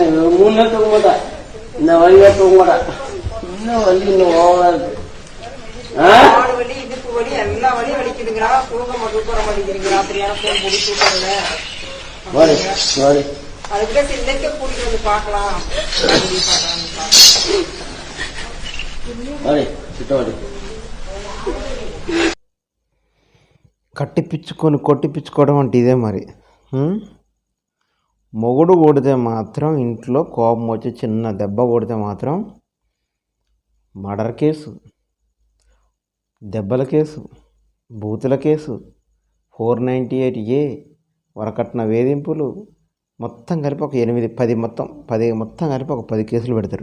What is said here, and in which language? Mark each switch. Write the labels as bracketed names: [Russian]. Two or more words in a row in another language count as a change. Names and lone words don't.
[Tamil] 3 நாள் தூங்க மாட்டேன். இந்த வழியா தூங்க மாட்டேன். இன்னும் வலி இன்னும் ஓவரா இருக்கு. வலி, இடுப்பு வலி, எல்லா வலியும் வலிக்குதுங்கிறா. தூங்க மட்டும் போற மாட்டேங்கிறீங்க. ராத்திரியான போன் போடி தூக்கல. அதுக்கு இன்னைக்கே கூட்டிட்டு வந்து பார்க்கலாம். [Telugu] కట్టిపిచ్చుకొని కొట్టిపిచ్చుకోవడం అంటే ఇదే మరి. మొగుడు కొడితే మాత్రం ఇంట్లో కోపం వచ్చి చిన్న దెబ్బ కొడితే మాత్రం [English] murder case, [Telugu] దెబ్బల కేసు, బూతుల కేసు, 498A, వరకట్న వేధింపులు మొత్తం కలిపి ఒక 8-10 మొత్తం కలిపి ఒక 10 కేసులు పెడతారు.